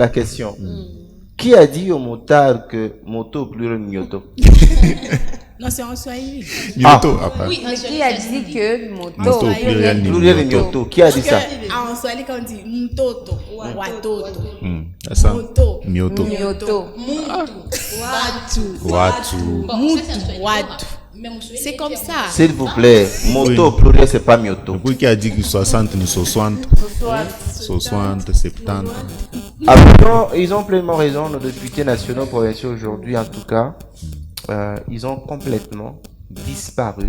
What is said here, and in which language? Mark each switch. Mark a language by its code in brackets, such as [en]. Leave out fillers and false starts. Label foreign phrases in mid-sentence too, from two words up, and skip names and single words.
[fr] Qui a dit au motard que moto plus mioto? Non, c'est en Swahili. Mioto, après. Oui, mais qui a dit que Moto pluriel mioto. Qui a dit ça? En Swahili, quand on dit [sw] mtoto, watoto. [fr] C'est ça. Moto. Mioto. Mioto. Watu. Watu. [sw] Mutu. Watu. [fr] C'est comme ça. S'il vous plaît, moto au pluriel, c'est pas mioto. Depuis qui a dit que 60, nous 60. 60, 70. Alors, ils ont pleinement raison, nos députés nationaux provinciaux aujourd'hui, en tout cas, ils ont complètement disparu.